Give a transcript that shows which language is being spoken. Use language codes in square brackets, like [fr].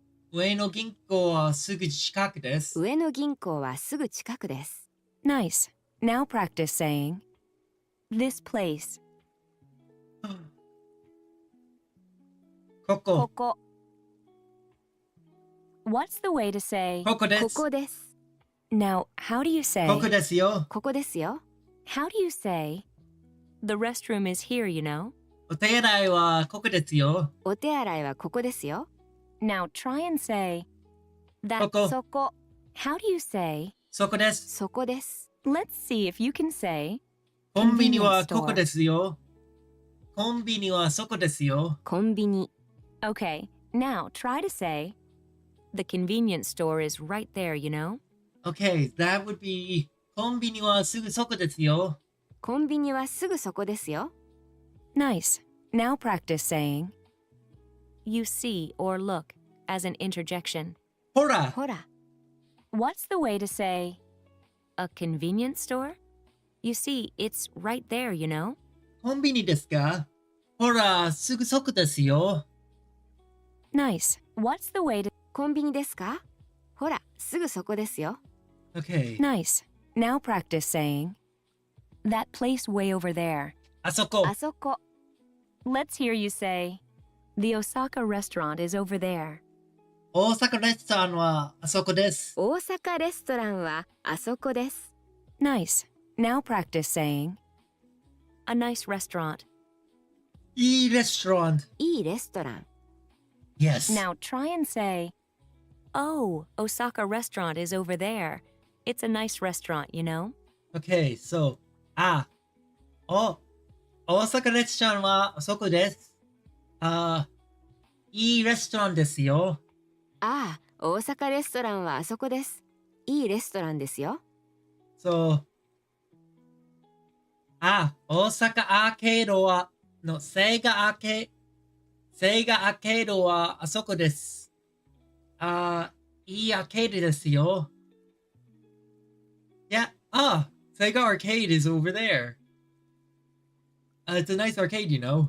[ja] 上野銀行はすぐ近くです。上野銀行はすぐ近くです [en] Nice. Now practice saying this place. [ja] ここ。ここ [en] What's the way to say [ja] ここです。ここです [en] now? How do you say [ja] ここですよ。ここですよ [en] how do you say the restroom is here, you know? [ja] お手洗いはここですよ。お手洗いはここですよ [en] Now try and say that. [ja] ここ。そこ [en] How do you say? [ja] そこです。そこです [en] Let's see if you can say [ja] コンビニは [en] convenience store. [ja] ここですよ。コンビニはそこですよ。コンビニ [en] Okay, now try to say the convenience store is right there, you know? Okay, that would be [ja] コンビニはすぐそこですよ。コンビニはすぐそこですよ [en] Nice. Now practice saying you see or look as an interjection. [ja] ほら、ほら [en] What's the way to say a convenience store? You see, it's right there, you know? [ja] コンビニですか？ほら、すぐそこですよ。 [en] Nice. What's the way to [ja] コンビニですかほらすぐそこですよ [en] Okay. Nice. Now practice saying that place way over there. [ja] あそこ。あそこ [en] Let's hear you say the Osaka restaurant is over there. [ja] 大阪レストランはあそこです。大阪レストランはあそこです [en] Nice. Now practice saying a nice restaurant. [ja] いいレストラン。いいレストラン [en] Yes. Now try and say, oh, Osaka restaurant is over there. It's a nice restaurant, you know? Okay, so, あ、お、 [ja] 大阪レストランはあそこです。いいレストランですよ。ああ、大阪レストランはあそこです。いいレストランですよ。そう。大阪アーケードは、セガアーケードはあそこです。いいアーケードですよ。 [en] Yeah, Sega Arcade is over there. It's a nice arcade, you know.